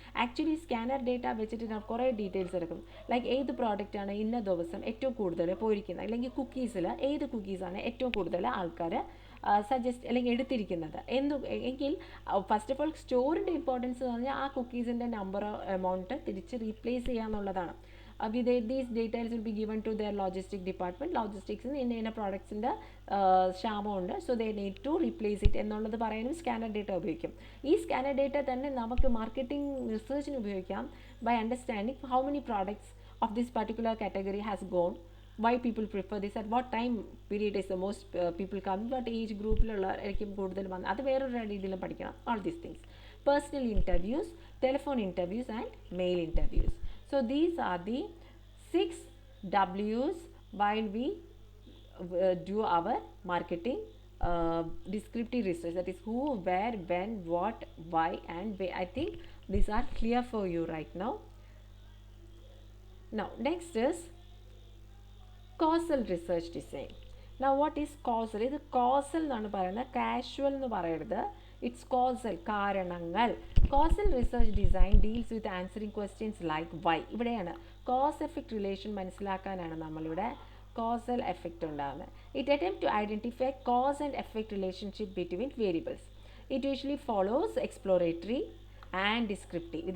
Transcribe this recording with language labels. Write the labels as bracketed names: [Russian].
[Malayalam] Actually scanner data വെച്ചിട്ട് ഞാൻ കുറേ ഡീറ്റെയിൽസ് എടുക്കും. ലൈക്ക് ഏത് പ്രോഡക്റ്റാണ് ഇന്ന ദിവസം ഏറ്റവും കൂടുതൽ പോയിരിക്കുന്നത്, അല്ലെങ്കിൽ കുക്കീസിൽ ഏത് കുക്കീസാണ് ഏറ്റവും കൂടുതൽ ആൾക്കാർ സജസ്റ്റ് അല്ലെങ്കിൽ എടുത്തിരിക്കുന്നത് എങ്കിൽ ഫസ്റ്റ് ഓഫ് ഓൾ സ്റ്റോറിൻ്റെ ഇമ്പോർട്ടൻസ് എന്ന് പറഞ്ഞാൽ ആ കുക്കീസിൻ്റെ നമ്പർ എമൗണ്ട് തിരിച്ച് റീപ്ലേസ് ചെയ്യുക എന്നുള്ളതാണ്. [English] these details will be given to their logistic department. Logistics in products [Malayalam] ൻ്റെ ക്ഷാമമുണ്ട്, [English] so they need to replace it [Malayalam] എന്നുള്ളത് പറയാനും സ്കാനർ ഡേറ്റ ഉപയോഗിക്കും. ഈ സ്കാനർ ഡേറ്റ തന്നെ നമുക്ക് മാർക്കറ്റിംഗ് റിസർച്ചിന് ഉപയോഗിക്കാം. [English] by understanding how many products of this particular category has gone, why people prefer this, at what time period is the most people come, what age [Malayalam] ഗ്രൂപ്പിലുള്ള ആയിരിക്കും കൂടുതൽ വന്ന്, അത് വേറൊരു രീതിയിലും പഠിക്കണം. [English] all these things. Personal interviews, telephone interviews and mail interviews. So these are the 6 W's while we do our marketing descriptive research, that is who, where, when, what, why and where. I think these are clear for you right now. Now next is causal research design. Now what is causal? [Malayalam] ഇത് causal എന്നാണ് പറയുന്നത്, casual എന്ന് പറയരുത്. [English] it's causal, [Malayalam] കാരണങ്ങൾ. [English] causal research design deals with answering questions like why. [Malayalam] ഇവിടെയാണ് cause effect relation മനസ്സിലാക്കാനാണ് നമ്മളിവിടെ causal effect ഉണ്ടാകുന്നത്. [English] It attempts to identify cause and effect relationship between variables. It usually follows exploratory and descriptive.